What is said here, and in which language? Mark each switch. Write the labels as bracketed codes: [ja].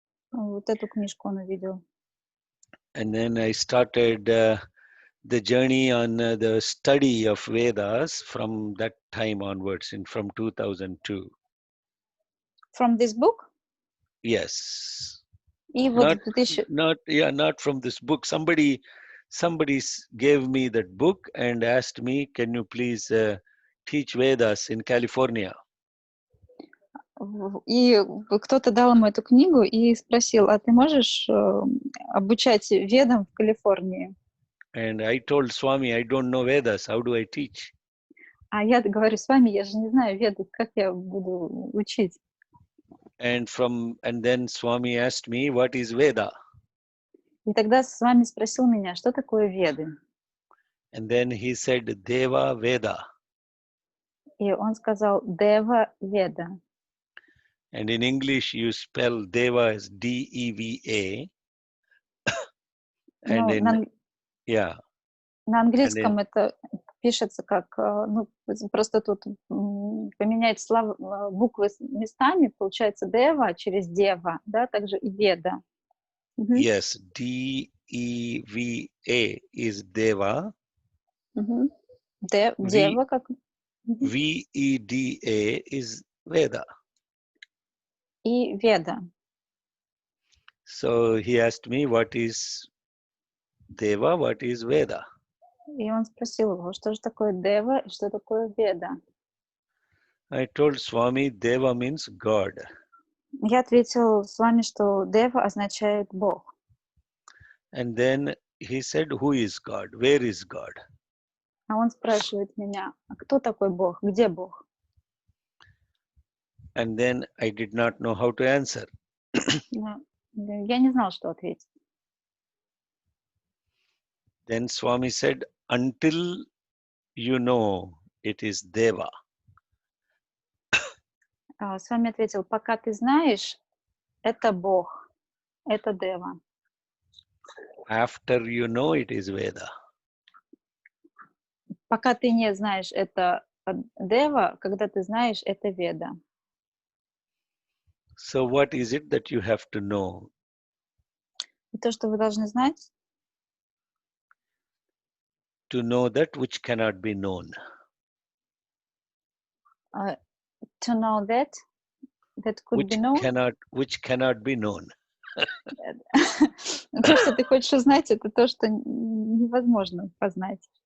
[ru] Вот эту книжку он увидел. [en] And then I started the journey on the study of Vedas from that time onwards, from 2002. From this book? Yes. [ru] И вот [en] not from this book. Somebody gave me that book and asked me, can you please teach Vedas in California? [ru] И кто-то дал ему эту книгу и спросил, а ты можешь обучать ведам в Калифорнии? [en] And I told Swami, I don't know Vedas. How do I teach? [ru] А я говорю, с вами, я же не знаю веды, как я буду учить? [en] And then Swami asked me, what is Veda? [ru] И тогда с вами спросил меня, что такое веды? [en] And then he said, Deva Veda. [ru] И он сказал, Дева Веда. [en] And in English, you spell Deva as D-E-V-A. And [ru] на английском это пишется как, просто тут поменять буквы местами, получается Дева через Дева, да, также и Веда. [en] Yes, D-E-V-A is Deva. [ru] Дева как? [en] V-E-D-A is Veda. [ru] И Веда. [en] So he asked me, what is Deva, what is Veda? [ru] И он спросил его, что же такое Дева и что такое Веда? [en] I told Swami, Deva means God. [ru] Я ответил с вами, что Дева означает Бог. [en] And then he said, who is God? Where is God? [ru] А он спрашивает меня, а кто такой Бог? Где Бог? [en] And then I did not know how to answer. [ru] Я не знал, что ответить. [en] Then Swami said, until you know it is Deva. [ru] Swami ответил, пока ты знаешь, это Бог, это Дева. [en] After you know it is Veda. [ru] Пока ты не знаешь, это Дева, когда ты знаешь, это Веда. [en] So what is it that you have to know? [ru] И то, что вы должны знать? [en] To know that which cannot be known. To know that could be known? Which cannot be known. [ru] То, что ты хочешь узнать, это то, что невозможно познать.